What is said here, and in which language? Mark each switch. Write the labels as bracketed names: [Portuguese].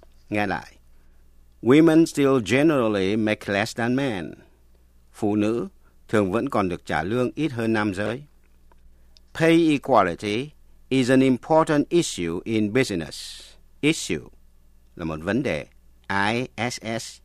[Vietnamese] Nghe lại, [English] women still generally make less than men. [Vietnamese] Phụ nữ thường vẫn còn được trả lương ít hơn nam giới. [English] Pay equality is an important issue in business. [Vietnamese] Issue là một vấn đề, I-S-S-U-E.